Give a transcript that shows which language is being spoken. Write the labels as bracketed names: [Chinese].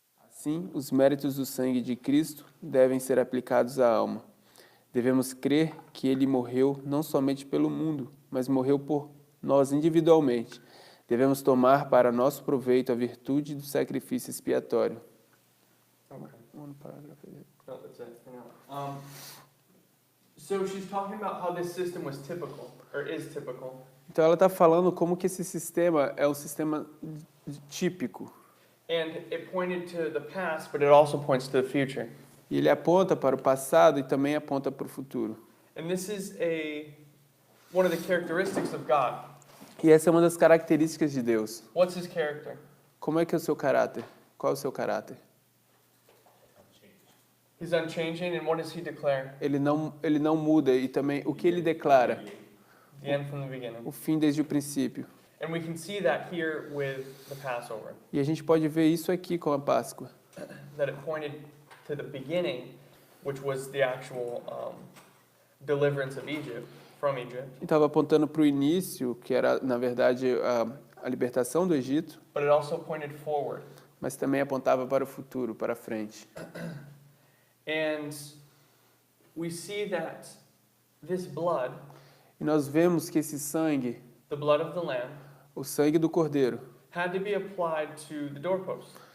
[Portuguese] Assim, os méritos do sangue de Cristo devem ser aplicados à alma. Devemos crer que ele morreu não somente pelo mundo, mas morreu por nós individualmente. Devemos tomar para nosso proveito a virtude do sacrifício expiatório. [English] No, that's it for now. So she's talking about how this system was typical, or is typical. [Portuguese] Então ela está falando como que esse sistema é um sistema típico. [English] And it pointed to the past, but it also points to the future. [Portuguese] E ele aponta para o passado e também aponta para o futuro. [English] And this is one of the characteristics of God. [Portuguese] E essa é uma das características de Deus. [English] What's his character? [Portuguese] Como é que é o seu caráter? Qual é o seu caráter? [English] He's unchanging, and what does he declare? [Portuguese] Ele não muda e também o que ele declara? [English] The end from the beginning. [Portuguese] O fim desde o princípio. [English] And we can see that here with the Passover, [Portuguese] E a gente pode ver isso aqui com a Páscoa. [English] that it pointed to the beginning, which was the actual deliverance of Egypt, from Egypt, [Portuguese] Estava apontando para o início, que era, na verdade, a libertação do Egito, [English] but it also pointed forward. [Portuguese] mas também apontava para o futuro, para frente. [English] And we see that this blood, [Portuguese] E nós vemos que esse sangue, [English] the blood of the Lamb, [Portuguese] o sangue do Cordeiro, [English] had to be applied to the doorposts.